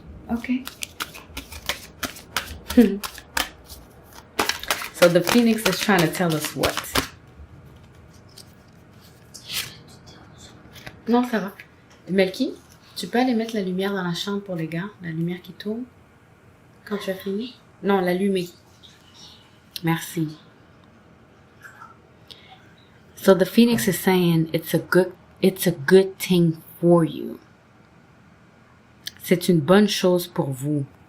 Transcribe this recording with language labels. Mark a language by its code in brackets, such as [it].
[en] Okay. So the Phoenix is trying to tell us what? [fr] Non, ça va. Melky, tu peux aller mettre la lumière dans la chambre pour les gars? La lumière qui tourne? Quand tu as fini? Non, l'allumer. Merci. [en] So the Phoenix is saying it's a good thing for you. [fr] C'est une bonne chose pour vous.